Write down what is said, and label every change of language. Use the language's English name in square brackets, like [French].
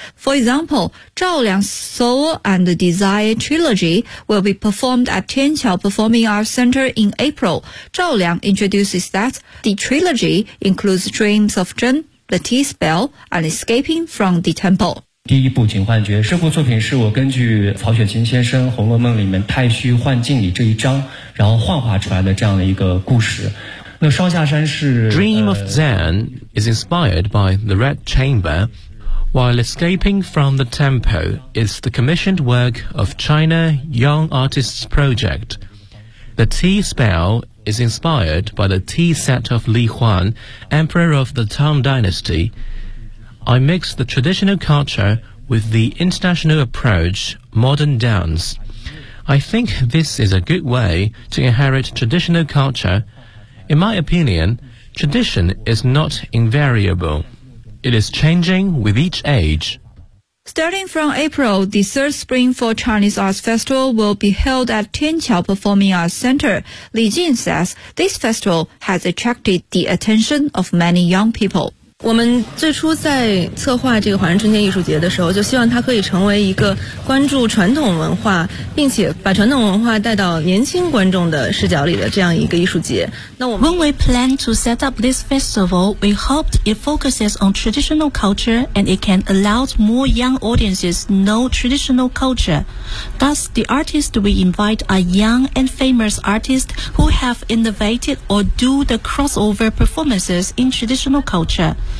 [English] For example, Zhao Liang's Soul and the Desire Trilogy will be performed at Tianqiao Performing Arts Center in April. Zhao Liang introduces that the trilogy includes Dreams of Zhen,The Tea Spell and Escaping from the Temple. [Chinese] 第一部《警幻觉》这部作品是我根据曹雪芹先生《红楼梦》里面太虚幻境里这一章，然后幻化出来的这样的一个故事。那双下山是 [English] Dream of Zen is inspired by the Red Chamber, While Escaping from the Tempo is the commissioned work of China Young Artists Project. The Tea Spell is inspired by the tea set of Li Huan, Emperor of the Tang Dynasty. I mix the traditional culture with the international approach, modern dance. I think this is a good way to inherit traditional culture. In my opinion, tradition is not invariable. It is changing with each age. Starting from April, the third Spring Folk Chinese Arts Festival will be held at Tianqiao Performing Arts Center. Li Jin says this festival has attracted the attention of many young people. [Chinese] 我们最初在策划这个华人春天艺术节的时候，就希望它可以成为一个关注传统文化，并且把传统文化带到年轻观众的视角里的这样一个艺术节。那我们 [English] When we plan to set up this festival, we hoped it focuses on traditional culture and it can allow more young audiences know traditional culture. Thus, the artists we invite are young and famous artists who have innovated or do the crossover performances in traditional culture.